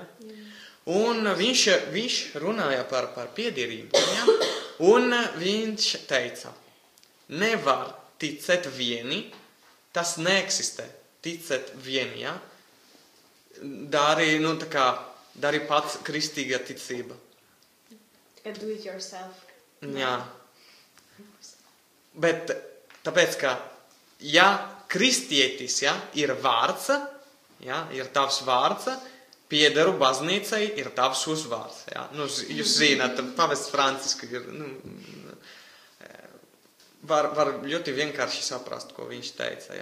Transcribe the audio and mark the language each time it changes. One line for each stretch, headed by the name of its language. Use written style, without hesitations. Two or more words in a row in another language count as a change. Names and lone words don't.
Latvian: Un viņš runāja par piederību, ja? Un viņš teica, nevar ticēt vieni, tas neeksistē, ticēt vieni, ja? Dari pats kristīga ticība.
English: Tikai do it yourself.
Latvian: Jā. Bet tāpēc, ka, ja kristietis, ja, ir vārds, ja, ir tavs vārds, piederu baznīcai ir tavs uzvārds, ja. Jūs zināt, pavests Francisku ir, var ļoti vienkārši saprast, ko viņš teica, ja.